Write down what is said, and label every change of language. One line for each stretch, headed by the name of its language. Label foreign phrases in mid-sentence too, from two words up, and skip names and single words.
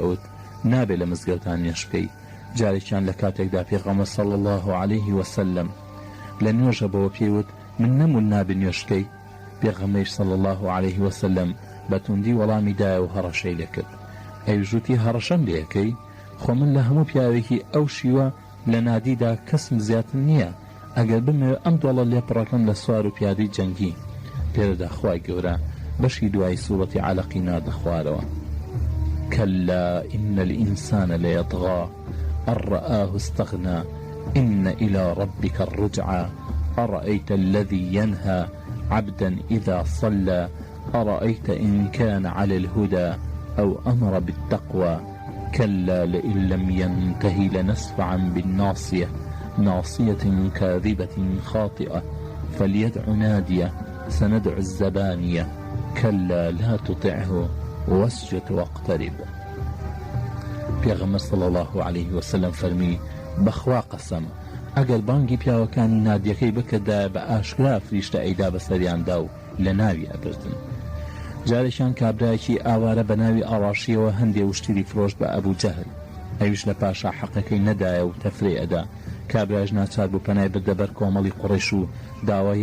Central Kurdish: ئەوت نابێ لە مزگەوتان نوێژ بکەی جارێکیان لە کاتێکدا پێغەمبەر
Arabic: صلی الله عليه وسلم
Central Kurdish: لە نوێژە بەوە پێوت من نەمون نابێ نوێژکەی پێغەمبەر
Arabic: صلی الله عليه وسلم
Central Kurdish: بەتوندی وەڵامی دایە و هەڕەشەی لێکرد ئەیژوتی هەڕەشەم لێەکەی خۆ من لە هەموو پیاوێکی ئەو شیوە لە نادیدا کەسم زیاتر نییە ئەگەر بمەوێ ئەم دۆڵە لێپڕەکەم لە سوار و پیادەی جەنگی پێرەدا خوای گەورە بەشی دوای سوورەتی عەلەقی نادە خوارەوە
Arabic: كلا إن الإنسان ليطغى أن رآه استغنى إن إلى ربك الرجعى أرأيت الذي ينهى عبدا إذا صلى أرأيت إن كان على الهدى أو أمر بالتقوى كلا لئن لم ينتهي لنسفعا بالناصية ناصية كاذبة خاطئة فليدع نادية سندع الزبانية كلا لا تطعه واسجد واقترب
Central Kurdish: پێغەمبەر
Arabic: صلی الله عليه وسلم
Central Kurdish: فەرمی بەخوا قەسەم ئەگەر بانگی پیاوەکانی نادیەکەی بکردا بە ئاشکرا فریشتە ئەیدا بەسەریاندا و لە ناوی ئەبردن جارێکیان کابرایەکی ئاوارە بە ناوی ئاڕاشیەوە هەندێ وشتری فرۆشت بە ئەبوو جەهل ئەویش لە پاشا حەقەکەی نەدایە و تەفرێ ئەدا کابراژ ناچار بوو پەنای بردە بەر کۆمەڵی قوڕیش و داوای